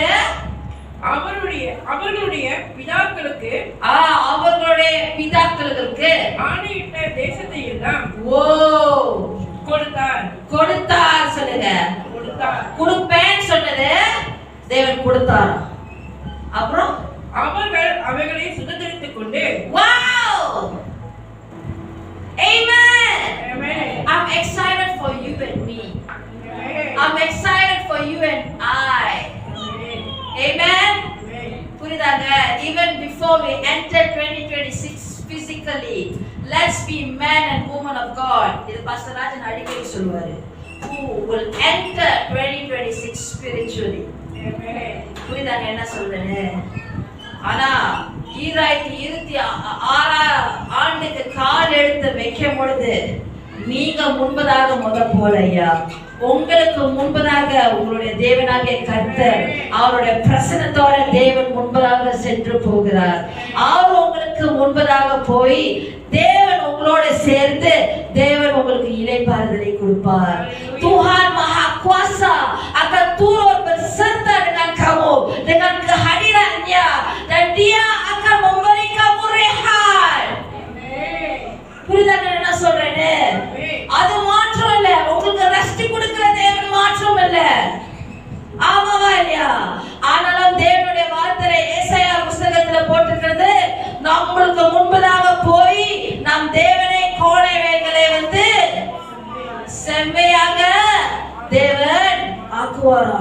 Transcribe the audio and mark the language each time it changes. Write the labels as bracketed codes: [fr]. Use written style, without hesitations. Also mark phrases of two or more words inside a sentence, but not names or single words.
[ta] அவர்களுடைய பிதாக்களுக்கு ஆணையிட்ட தேசத்தை எல்லாம் கொடுத்தார். சொல்லுங்க, கொடுப்பேன் சொன்னது தேவன் கொடுத்தார். அப்புறம் அவர்கள் அவைகளை சுதந்திரித்துக் கொண்டு [en] Amen. Amen. I'm excited for you and me. Amen. I'm excited for you and I. Amen. Amen. Amen. [ta] புரியுதாங்க? [en] Even before we enter 2026 physically, let's be men and women of God. [ta] இது பாஸ்டர் ராஜன் அடிக்கடி சொல்வாரு. [en] Who will enter 2026 spiritually. Amen. [ta] புரியுதாங்க என்ன சொல்றேன்னு? ஆனா 2026 ஆண்டுக்கு கால் எடுத்து வைக்கும் பொழுது நீங்க முன்பதாக போல ஐயா, உங்களுக்கு முன்பதாக உங்களுடைய தேவனாகிய கர்த்தர் அவருடைய பிரசன்னத்தோட தேவன் முன்பதாக சென்று போகிறார். அவர் உங்களுக்கு முன்பதாக போய் தேவன் உங்களோட சேர்ந்து தேவன் உங்களுக்கு இளைப்பாறுதலை கொடுப்பார். [ms] Tuhan Maha Kuasa akan turun berserta dengan kamu dengan kehadirannya dan Dia akan memberi kamu rehat. [ta] புரியுதாங்க என்ன சொல்றேன்னு? அது மாற்றம் இல்ல, உங்களுக்கு ரெஸ்ட் கொடுக்கிற தேவன் மாற்றம் இல்ல. ஆமாவா இல்லையா? ஆனாலும் தேவனுடைய வார்த்தை ஏசாயா புத்தகத்துல போட்டிருக்கிறது, நம்மளுக்கு முன்பதாக போய் நம் தேவனை கோணைவைகளை வந்து செம்மையாக தேவன் ஆக்குவாரா.